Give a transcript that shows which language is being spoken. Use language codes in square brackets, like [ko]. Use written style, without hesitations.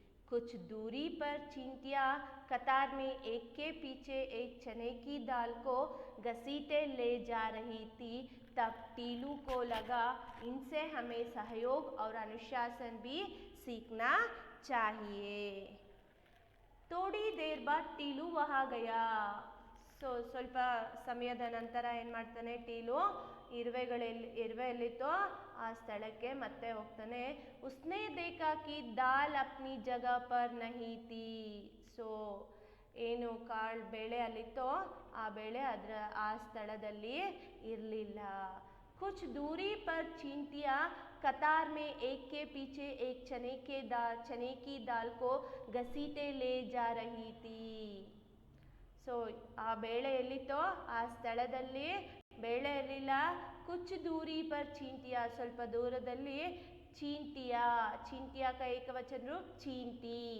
[hi] कुछ दूरी पर चींटियाँ कतार में एक के पीछे एक चने की दाल को घसीटे ले जा रही थी। तब टीलू को लगा, इनसे हमें सहयोग और अनुशासन भी सीखना चाहिए। थोड़ी देर बाद टीलू वहाँ गया। [kn] ಸ್ವಲ್ಪ ಸಮಯದ ನಂತರ ಏನು ಮಾಡ್ತಾನೆ ಟೀಲು, ಇರುವೆ ಎಲ್ಲಿತ್ತೋ ಆ ಸ್ಥಳಕ್ಕೆ ಮತ್ತೆ ಹೋಗ್ತಾನೆ. [hi] ಉಸ್ನೆ ದೇಖಾ ಕಿ ದಾಲ್ ಅಪ್ನಿ ಜಗಹ ಪರ್ ನಹೀ ಥೀ. [kn] ಸೊ ಏನು ಕಾಳು ಬೇಳೆ ಅಲ್ಲಿತ್ತೋ ಆ ಬೇಳೆ ಆ ಸ್ಥಳದಲ್ಲಿ ಇರಲಿಲ್ಲ. [hi] कुछ दूरी पर चींटियाँ कतार में एक के पीछे एक चने की दाल को घसीटे ले जा रही थी. [kn] ಸೊ ಆ ಬೇಳೆ ಎಲ್ಲಿತ್ತೋ ಆ ಸ್ಥಳದಲ್ಲಿ ಬೇಳೆ ಇರಲಿಲ್ಲ. [hi] ಕುಚ್ ದೂರಿ ಪರ್ ಚೀಂಟಿಯಾ, [kn] ಸ್ವಲ್ಪ ದೂರದಲ್ಲಿ ಚೀಂಟಿಯಾ ಏಕವಚನ ರೂಪ ಚೀಂಟಿ.